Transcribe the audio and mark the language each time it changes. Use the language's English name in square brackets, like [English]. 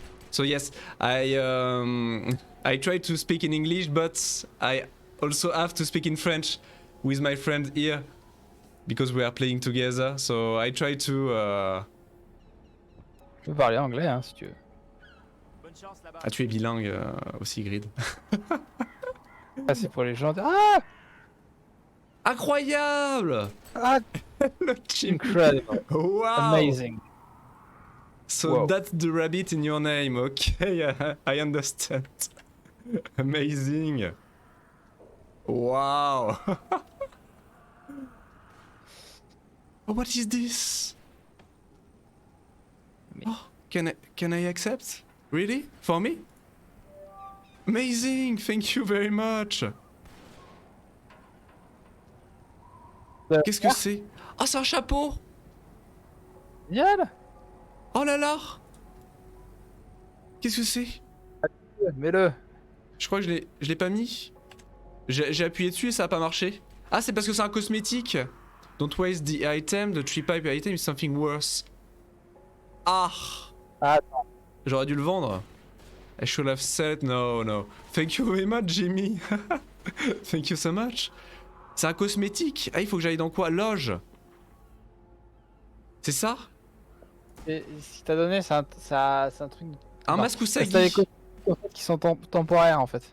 [English] So yes, I try to speak in English, but I also have to speak in French with my friend here because we are playing together. So I try to. [French] Tu peux parler anglais hein si tu veux. Ah, tu es bilingue aussi, Grid. Ah, c'est pour les gens. Ah! Incroyable! Ah! Le [English] Incredible. Wow! Amazing. So wow. That's the rabbit in your name, okay, I understand. Amazing. Wow. Oh, what is this? Oh, can I accept? Really? For me? Amazing, thank you very much. [French] Qu'est-ce que c'est? Ah, c'est un chapeau! Génial! Oh là là! Qu'est-ce que c'est? Mets-le! Je crois que je l'ai pas mis. J'ai appuyé dessus et ça a pas marché. Ah, c'est parce que c'est un cosmétique. [English] Don't waste the item, the tree pipe item is something worse. Ah! Ah, [French] j'aurais dû le vendre. [English] I should have said no. Thank you very much, Jimmy. Thank you so much. [French] C'est un cosmétique. Ah, il faut que j'aille dans quoi? Loge. C'est ça? et ce qu'il t'a donné, c'est un truc. Un masque ou C'est Usagi. des cosmétiques en fait, qui sont temporaires en fait.